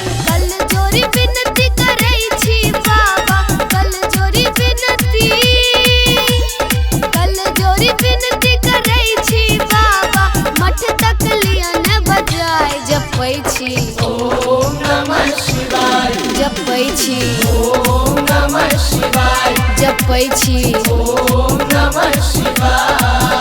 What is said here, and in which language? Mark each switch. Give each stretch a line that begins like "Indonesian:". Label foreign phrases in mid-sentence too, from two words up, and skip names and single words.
Maithili: कल जोरी विनती करै छी बाबा कल जोरी विनती करै छी बाबा मठ तक लियन बजाय जपै छी ओम जपै छी
Sanskrit: ओम नमः शिवाय
Maithili: जपै छी
Sanskrit: ओम नमः शिवाय।